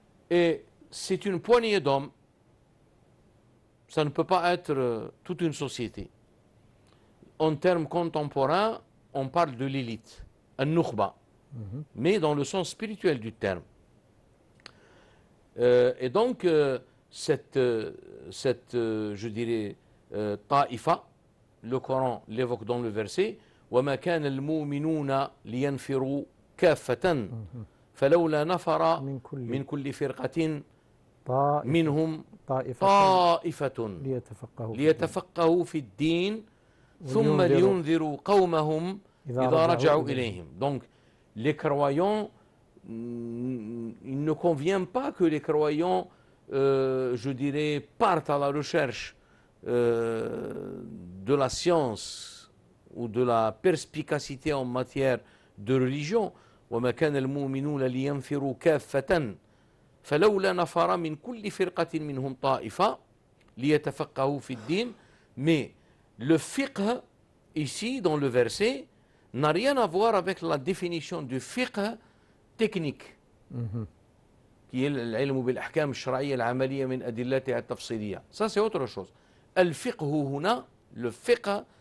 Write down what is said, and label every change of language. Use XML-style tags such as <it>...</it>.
<fr>Et c'est une poignée d'hommes. Ça ne peut pas être toute une société. En termes contemporains, on parle de l'élite, un-nukhba, mais dans le sens spirituel du terme. Et donc, cette je dirais, ta'ifa, le Coran l'évoque dans le verset,</fr> <ar>وَمَا كَانَ الْمُؤْمِنُونَ لِيَنْفِرُوا كَافَّةً فَلَوْلَا نَفَرَ مِنْ كُلِّ فِرْقَةٍ منهم طائفة ليتفقهوا في الدين ثم لينذروا قومهم إذا رجعوا إليهم.</ar> <fr>Donc, les croyants, il ne convient pas que les croyants, je dirais, partent à la recherche de la science ou de la perspicacité en matière de religion.</fr> <ar>وَمَا كَانَ الْمُؤْمِنُونَ لِيَنْفِرُوا كَافَّةً فلولا نفر من كل فرقة منهم طائفة ليتفقهوا في الدين.</ar> <fr>Mais le fiqh, ici, dans le verset, n'a rien à voir avec la définition du fiqh technique, qui est l'ilm</fr> <ar>بالأحكام الشرعية العملية من أدلتها التفصيلية.</ar> <fr>Ça, c'est autre chose.</fr> <ar>الفقه هنا,</ar> <fr>le fiqh,</fr>